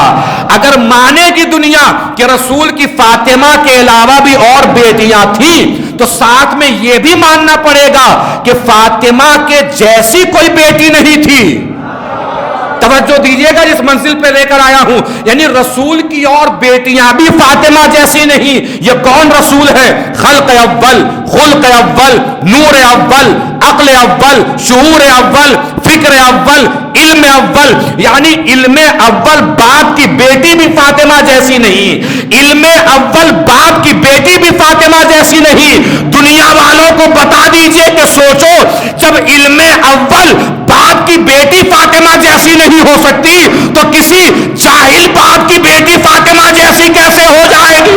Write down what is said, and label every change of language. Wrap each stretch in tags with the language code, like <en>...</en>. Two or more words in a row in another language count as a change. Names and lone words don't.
<ur>اگر مانے گی دنیا کہ رسول کی فاطمہ کے علاوہ بھی اور بیٹیاں تھیں تو ساتھ میں یہ بھی ماننا پڑے گا کہ فاطمہ کے جیسی کوئی بیٹی نہیں تھی. توجہ دیجئے گا جس منزل پہ لے کر آیا ہوں, یعنی رسول کی اور بیٹیاں بھی فاطمہ جیسی نہیں. یہ کون رسول ہے؟ خلق اول, خلق اول, نور اول, عقل اول, شعور اول, فکر اول, علم اول. یعنی علم اول باپ کی بیٹی بھی فاطمہ جیسی نہیں, علم اول باپ کی بیٹی بھی فاطمہ جیسی نہیں. دنیا والوں کو بتا دیجئے کہ سوچو, جب علم اول باپ کی بیٹی فاطمہ جیسی نہیں ہو سکتی تو کسی جاہل باپ کی بیٹی فاطمہ جیسی کیسے ہو جائے گی؟</ur>